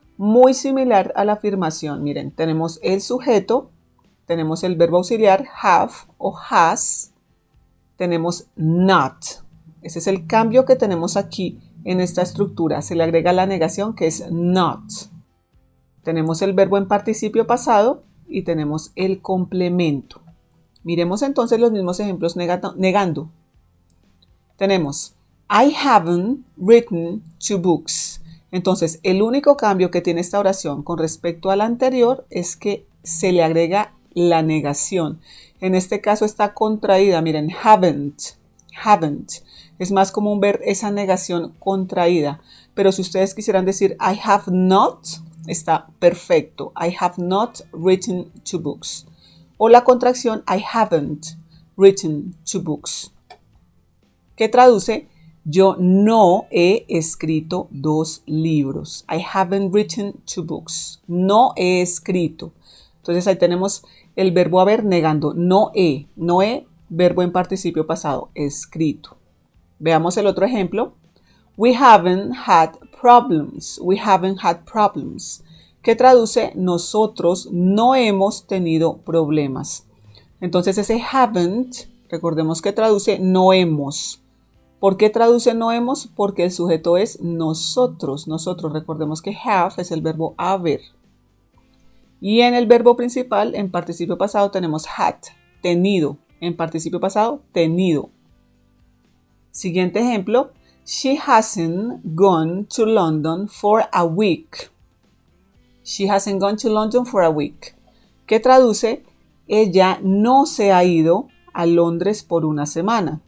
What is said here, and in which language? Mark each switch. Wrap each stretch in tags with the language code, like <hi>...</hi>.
<es>Muy similar a la afirmación. Miren, tenemos el sujeto, tenemos el verbo auxiliar have o has, tenemos not. Ese es el cambio que tenemos aquí en esta estructura. Se le agrega la negación, que es not. Tenemos el verbo en participio pasado y tenemos el complemento. Miremos entonces los mismos ejemplos negando. Tenemos</es> <en>I haven't written 2 books.</en> <es>Entonces, el único cambio que tiene esta oración con respecto a la anterior es que se le agrega la negación. En este caso está contraída. Miren, haven't. Es más común ver esa negación contraída. Pero si ustedes quisieran decir</es> <en>I have not,</en> <es>está perfecto.</es> <en>I have not written 2 books.</en> <es>O la contracción</es> <en>I haven't written 2 books.</en> <es>¿Qué traduce? Yo no he escrito 2 libros.</es> <en>I haven't written 2 books.</en> <es>No he escrito. Entonces ahí tenemos el verbo haber negando. No he, verbo en participio pasado, escrito. Veamos el otro ejemplo.</es> <en>We haven't had problems. We haven't had problems.</en> <es>¿Qué traduce? Nosotros no hemos tenido problemas. Entonces ese haven't, recordemos que traduce no hemos. ¿Por qué traduce no hemos? Porque el sujeto es nosotros. Nosotros, recordemos que have es el verbo haber. Y en el verbo principal, en participio pasado, tenemos had, tenido. En participio pasado, tenido. Siguiente ejemplo.</es> <en>She hasn't gone to London for a week. She hasn't gone to London for a week.</en> <es>¿Qué traduce? Ella no se ha ido a Londres por una semana.</es>